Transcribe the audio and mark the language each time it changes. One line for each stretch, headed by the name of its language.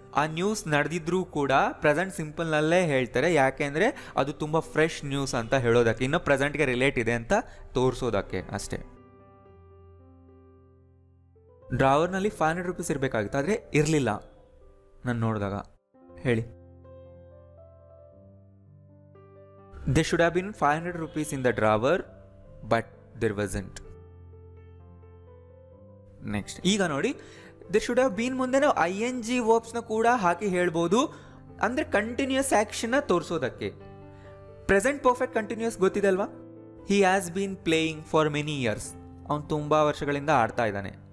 Kannada: ಆ ನ್ಯೂಸ್ ನಡೆದಿದ್ರೂ ಕೂಡ ಪ್ರೆಸೆಂಟ್ ಸಿಂಪಲ್ನಲ್ಲೇ ಹೇಳ್ತಾರೆ, ಯಾಕೆಂದರೆ ಅದು ತುಂಬ ಫ್ರೆಶ್ ನ್ಯೂಸ್ ಅಂತ ಹೇಳೋದಕ್ಕೆ, ಇನ್ನೂ ಪ್ರೆಸೆಂಟ್ಗೆ ರಿಲೇಟ್ ಇದೆ ಅಂತ ತೋರಿಸೋದಕ್ಕೆ ಅಷ್ಟೇ. ಡ್ರಾವರ್ನಲ್ಲಿ 500 ರೂಪೀಸ್ ಇರಬೇಕಾಗಿತ್ತು, ಆದರೆ ಇರಲಿಲ್ಲ ನಾನು ನೋಡಿದಾಗ.
English: ಹೇಳಿ, there should have been 500 rupees in the drawer, but there wasn't.
Kannada: Next, ಈಗ ನೋಡಿ,
English: there should have been
Kannada: ಮುಂದೆ ನಾವು ING ವರ್ಬ್ಸ್ನ ಕೂಡ ಹಾಕಿ ಹೇಳ್ಬೋದು, ಅಂದರೆ ಕಂಟಿನ್ಯೂಸ್ ಆ್ಯಕ್ಷನ್ನ ತೋರಿಸೋದಕ್ಕೆ. ಪ್ರೆಸೆಂಟ್ ಪರ್ಫೆಕ್ಟ್ ಕಂಟಿನ್ಯೂಸ್ ಗೊತ್ತಿದೆ ಅಲ್ವಾ.
English: he has been playing for many years,
Kannada: ಅವನು ತುಂಬ ವರ್ಷಗಳಿಂದ ಆಡ್ತಾ ಇದ್ದಾನೆ.